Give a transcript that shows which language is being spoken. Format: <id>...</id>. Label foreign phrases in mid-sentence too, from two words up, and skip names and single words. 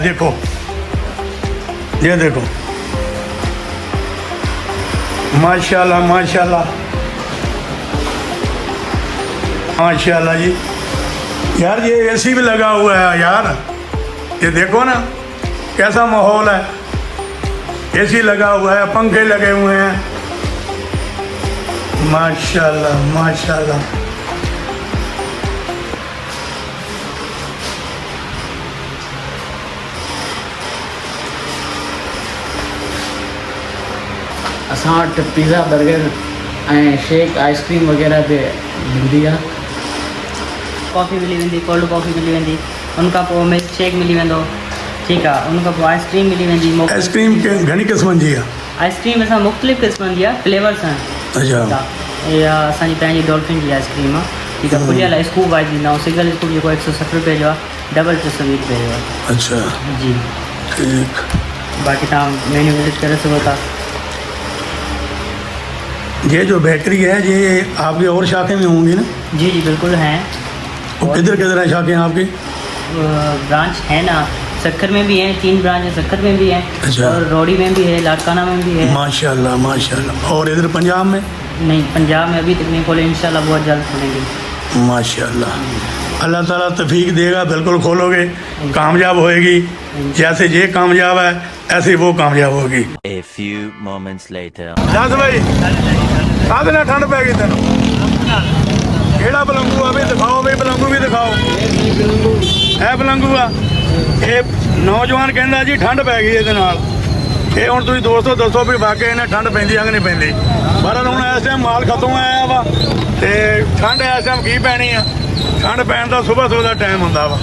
<ur>دیکھو یہ دیکھو، ماشاءاللہ ماشاءاللہ ماشاءاللہ جی. یار یہ اے سی بھی لگا ہوا ہے یار، یہ دیکھو نا کیسا ماحول ہے. اے سی لگا ہوا ہے، پنکھے لگے ہوئے ہیں، ماشاءاللہ ماشاءاللہ.</ur> <sd>असां वटि पिज़्ज़ा बर्गर ऐं शेक आइसक्रीम वग़ैरह बि मिलंदी आहे। कॉफ़ी मिली वेंदी,</sd> <en>cold coffee</en> <sd>मिली वेंदी, उनखां पोइ</sd> <en>milk shake</en> <sd>मिली वेंदो। ठीकु आहे, उनखां पोइ आइसक्रीम मिली वेंदी। आइसक्रीम घणी क़िस्मनि जी आहे? आइसक्रीम असां मुख़्तलिफ़ क़िस्मनि जी आहे, फ्लेवर्स आहिनि। अच्छा, इहा असांजी पंहिंजी डॉल्फिन जी आइसक्रीम आहे। ठीकु आहे, खुलियल स्कूप वाइज ॾींदा आहियूं।</sd> <en>single scoop</en> <sd>जेको 160 रुपए जो आहे, डबल 320 रुपए जो आहे। अच्छा जी ठीक। बाक़ी तव्हां</sd> <en>menu visit</en> <sd>करे सघो था।</sd> <ur>یہ جو بیکری ہے یہ آپ کی اور شاخیں میں ہوں گی نا? جی جی بالکل ہیں. وہ کدھر کدھر ہے شاخیں آپ کی? برانچ ہے نا، سکھر میں بھی ہے، 3 برانچ ہے، سکھر میں بھی ہے. اچھا. اور روڈی میں بھی ہے، لاڑکانہ میں بھی ہے. ماشاءاللہ ماشاءاللہ۔ اور ادھر پنجاب میں? نہیں، پنجاب میں ابھی تک نہیں کھولے، ان شاءاللہ بہت جلد کھولیں گے. ماشاءاللہ. اللہ تعالیٰ توفیق دے گا، بالکل کھولو گے، کامیاب ہوئے گی. جیسے یہ کامیاب ہے ایسے وہ کامیاب ہوگی.</ur> <en>A few moments later.</en> <pa>ਦੱਸ ਭਾਈ ਸਾਥ ਨਾ ਠੰਡ ਪੈ ਗਈ ਤੇਨ ਕਿਹੜਾ ਬਲੰਗੂ ਆ ਵੀ ਦਿਖਾਓ ਵੀ ਬਲੰਗੂ ਵੀ ਦਿਖਾਓ ਇਹ ਬਲੰਗੂ ਆ ਇਹ ਨੌਜਵਾਨ ਕਹਿੰਦਾ ਜੀ ਠੰਡ ਪੈ ਗਈ ਇਹਦੇ ਨਾਲ ਇਹ ਹੁਣ ਤੁਸੀਂ ਦੋਸਤੋ ਦੱਸੋ ਵੀ ਵਾਕਿਆ ਇਹਨੇ ਠੰਡ ਪੈਂਦੀ ਆ ਕਿ ਨਹੀਂ ਪੈਂਦੀ ਪਰ ਹੁਣ ਇਸ ਟਾਈਮ ਮਾਲ ਖਤਮ ਆਇਆ ਵਾ ਤੇ ਠੰਡ ਇਸ ਟਾਈਮ ਕੀ ਪੈਣੀ ਆ ਠੰਡ ਪੈਣ ਦਾ ਸਵੇਰ ਦਾ ਟਾਈਮ ਹੁੰਦਾ ਵਾ</pa>